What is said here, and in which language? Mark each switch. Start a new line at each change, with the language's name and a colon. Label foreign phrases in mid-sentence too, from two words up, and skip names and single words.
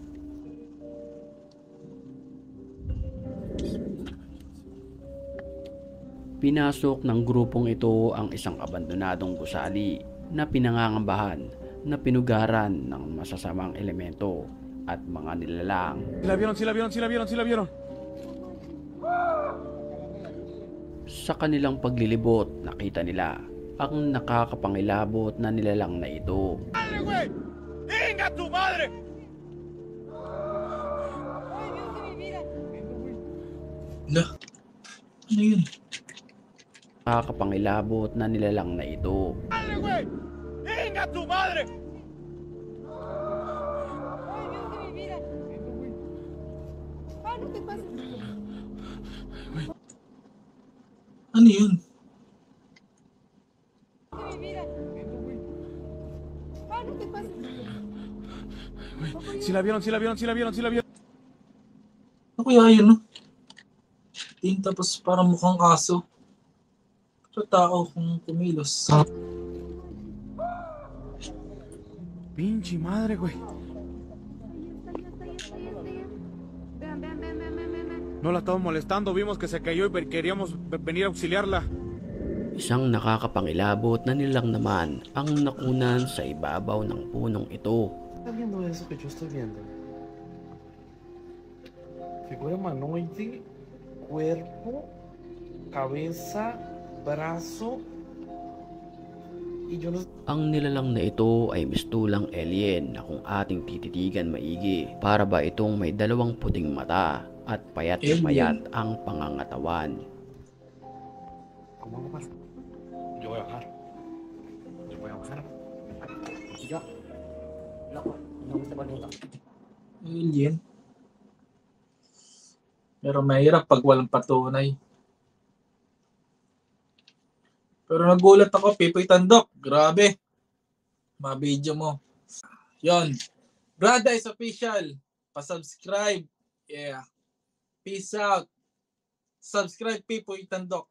Filipino: Pinasok ng grupong ito ang isang abandonadong gusali na pinangangambahan na pinugaran ng masasamang elemento at mga nilalang.
Spanish: Sí la vieron.
Filipino: Sa kanilang paglilibot, nakita nila ang nakakapangilabot na nilalang na ito.
Spanish: ¡Venga tu madre! Lah.
Filipino: Ano yun? Nakakapangilabot na nilalang na ito.
Spanish: ¡Venga tu madre!
Filipino: Ano yun?
Spanish: Sí la vieron.
Filipino: Ano kaya yun, no? Tapos parang mukhang aso. Sa tao kung kumilos.
Spanish: Pinche madre, güey. No la estamos molestando, vimos que se cayó y queríamos venir a auxiliarla.
Filipino: Isang nakakapangilabot na nilang naman ang nakunan sa ibabaw ng punong ito.
Spanish: ¿Está viendo eso que yo estoy viendo? Figura humanoide, cuerpo, cabeza, brazo, y yo no...
Filipino: Ang nilalang na ito ay mistulang alien na kung ating tititigan maigi, para ba itong may dalawang puting mata at payat na payat ang pangangatawan.
Spanish: ¿Cómo va a pasar? Yo voy a bajar. Y yo... Loco, no me pregunta. Alien.
Filipino: Pero mahirap pag walang patunay. Pero nagulat ako, Pipoy Tandok. Grabe. Ma-video mo. Yon.
English: Brada is official. Pa-subscribe. Yeah. Peace out. Subscribe, Pipoy Tandok.